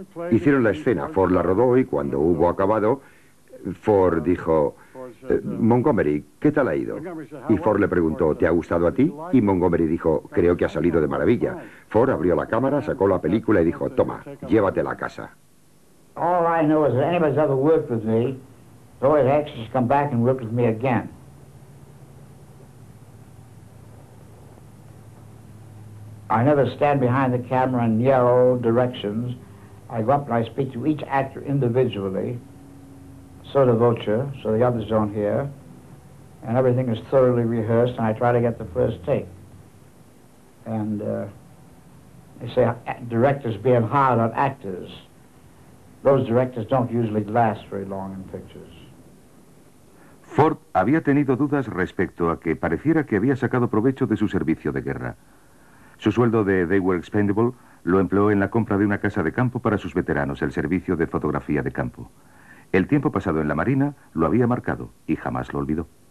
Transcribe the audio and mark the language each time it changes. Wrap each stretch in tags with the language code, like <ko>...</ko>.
<es>Hicieron la escena, Ford la rodó y cuando hubo acabado, Ford dijo, Montgomery, ¿qué tal ha ido? Y Ford le preguntó, ¿te ha gustado a ti? Y Montgomery dijo, creo que ha salido de maravilla. Ford abrió la cámara, sacó la película y dijo, toma, llévatela a casa.</es> <en>All I know is that anybody's ever worked with me, it's always anxious to come back and work with me again. I never stand behind the camera and yell directions. I go up and I speak to each actor individually. Sotto voce, so the others don't hear. And everything is thoroughly rehearsed, and I try to get the first take. And they say directors being hard on actors. Those directors don't usually last very long in pictures.</en> <es>Ford había tenido dudas respecto a que pareciera que había sacado provecho de su servicio de guerra. Su sueldo de They Were Expendable lo empleó en la compra de una casa de campo para sus veteranos, el servicio de fotografía de campo. El tiempo pasado en la Marina lo había marcado y jamás lo olvidó.</es>